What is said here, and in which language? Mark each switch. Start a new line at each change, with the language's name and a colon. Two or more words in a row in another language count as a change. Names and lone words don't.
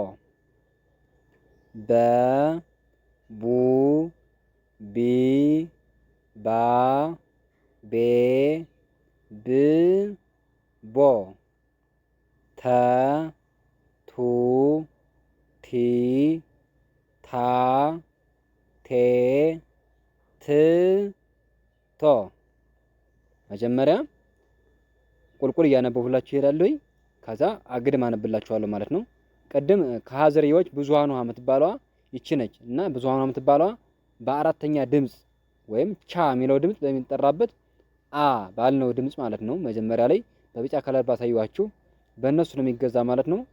Amharic: በ ቡ ቢ ባ ቤ ብ ቦ ተ ቱ ቲ ታ ቴ ት ቶ። መጀመሪያ ቁልቁል እያነበብኩላችሁ እሄዳለሁኝ። ከዛ አግድም አነብላችኋለሁ ማለት ነው። ቅድም ከሀ ዝርያዎች ብዙሃኑ ሀ የምትባለዋ ይቺ ነች እና ብዙሃኑ ሀ የምትባለዋ በአራተኛ ድምጽ ወይም ቻ የሚለው ድምጽ በሚጠራበት አ ባልነው ድምጽ ማለት ነው። መጀመሪያ ላይ በቢጫ ከለር ባሳየኋችሁ በእነሱ ነው የሚገዛ ማለት ነው